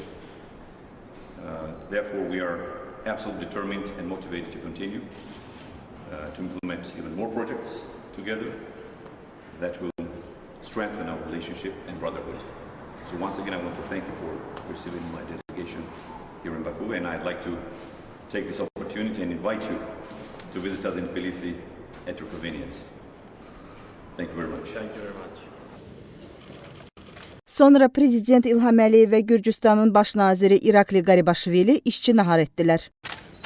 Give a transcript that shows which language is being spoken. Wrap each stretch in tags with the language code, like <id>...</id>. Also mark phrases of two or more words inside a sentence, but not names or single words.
<en>Therefore, we are absolutely determined and motivated to continue to implement even more projects together that will strengthen our relationship and brotherhood. So once again, I want to thank you for receiving my delegation here in Baku, and I'd like to take this opportunity and invite you to visit us in Tbilisi at your convenience. Thank you very much. Thank you very much.</en> <az>Sonra Prezident İlham Əliyev və Gürcüstanın Baş naziri İrakli Qaribaşvilini işçi nahar etdilər.</az>